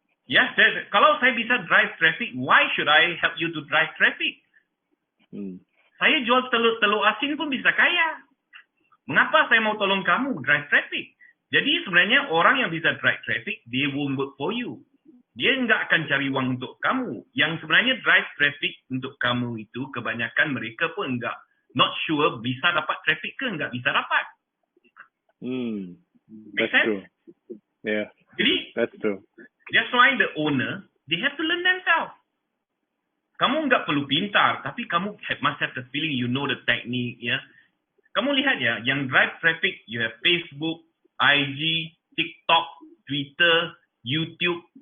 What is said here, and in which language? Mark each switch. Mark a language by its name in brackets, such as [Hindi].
[Malay] Ya, kalau saya bisa [English] drive traffic, why should I help you to drive traffic? [Malay] Saya jual telur asin pun bisa kaya. Mengapa saya mau tolong kamu drive traffic? Jadi sebenarnya orang yang bisa drive traffic, dia [English] will work for you. [Malay] Dia nggak akan cari uang untuk kamu. Yang sebenarnya drive traffic untuk kamu itu kebanyakan mereka pun nggak [English] not sure [Malay] bisa dapat traffic ke nggak bisa dapat. [English] That's true. Yeah. [Malay] Jadi [English] that's true. That's why the owner they have to learn themselves. [Malay] Kamu nggak perlu pintar, tapi kamu [English] must have the feeling you know the technique ya. [Malay] Kamu lihat ya, yang drive traffic [English] you have [Malay] Facebook, IG, TikTok, Twitter, YouTube.